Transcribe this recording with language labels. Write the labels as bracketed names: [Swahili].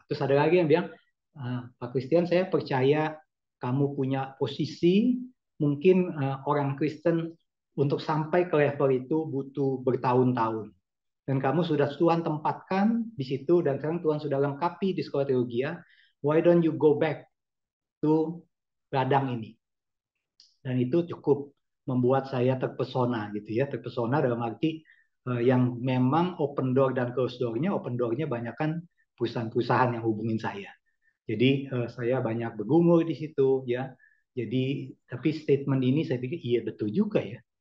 [Indonesian] Terus ada lagi yang bilang, Pak Christian, saya percaya kamu punya posisi, mungkin orang Kristen untuk sampai ke level itu butuh bertahun-tahun. Dan kamu sudah Tuhan tempatkan di situ, dan sekarang Tuhan sudah lengkapi di sekolah teologi. [English] Why don't you go back to [Indonesian] ladang ini? Dan itu cukup membuat saya terpesona gitu ya, terpesona dalam arti yang memang open door dan close door-nya, open door-nya banyak kan perusahaan-perusahaan yang hubungin saya. Jadi saya banyak bergumul di situ ya. Jadi tapi statement ini saya pikir iya betul juga ya.